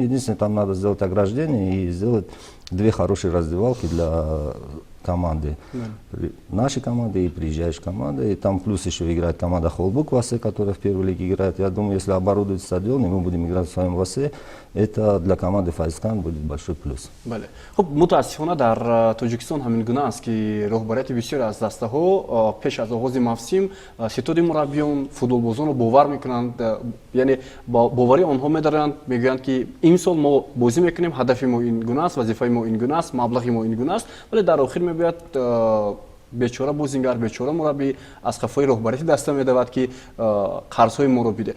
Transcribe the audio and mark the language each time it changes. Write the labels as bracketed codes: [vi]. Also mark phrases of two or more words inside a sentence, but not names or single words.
[ru] Единственное, там надо сделать ограждение и сделать 2 хорошие раздевалки для команды. Нашей команды и приезжающей команды. И там плюс еще играет команда Холбук в Асе, которая в первой лиге играет. Я думаю, если оборудовать стадион, и мы будем играть в своем в Асе, это для команды Файсканд будет большой плюс. [tg] خب متاسفانه در تاجیکستان همین گونه است که رهبریت بسیاری از دسته‌ها پیش از آغاز موسم ستاد مربیان فوتبالبازان رو باور میکنند، یعنی باوری آنها می‌دارند، میگویند که این سال ما بازی میکنیم، هدف ما این گونه است، وظیفه ما این گونه است، مبلغ ما این گونه است، ولی در آخر می‌باید بیچاره بازیگر، بیچاره مربی از خفای رهبریت دست می‌دهد که قرض‌های ما رو بده.